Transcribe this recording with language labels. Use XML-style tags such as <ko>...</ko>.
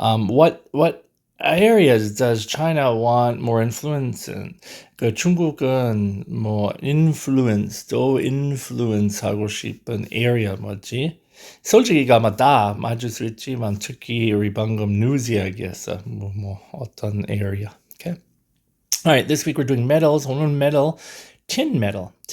<en>What areas does China want more influence in?</en> <ko>그 중국은 influence도 influence하고 싶은 area 뭐지? 솔직히 아마 다 맞을 수 있지만 특히 우리 방금 news 이야기했어. 어떤 area. Okay.</ko> <en>All right, this week we're doing metals.</en> <ko>오늘</ko> <en>metal, tin metal.</en>